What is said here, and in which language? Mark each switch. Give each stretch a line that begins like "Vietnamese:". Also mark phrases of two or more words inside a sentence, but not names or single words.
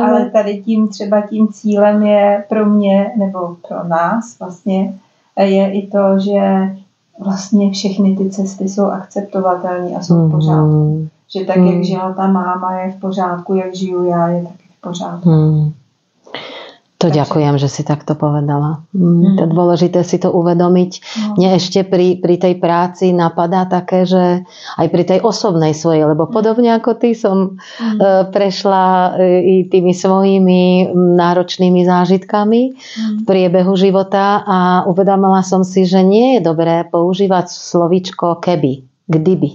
Czech: Ale tady tím cílem je pro mě, nebo pro nás vlastně, je i to, že vlastně všechny ty cesty jsou akceptovatelné a jsou v pořádku. Že tak, jak žila ta máma, je v pořádku, jak žiju já, je taky v pořádku.
Slovak: To ďakujem, že si takto povedala. To je dôležité si to uvedomiť. Mne ešte pri tej práci napadá také, že aj pri tej osobnej svojej, lebo podobne ako ty som prešla i tými svojimi náročnými zážitkami v priebehu života a uvedomila som si, že nie je dobré používať slovíčko keby, kdyby.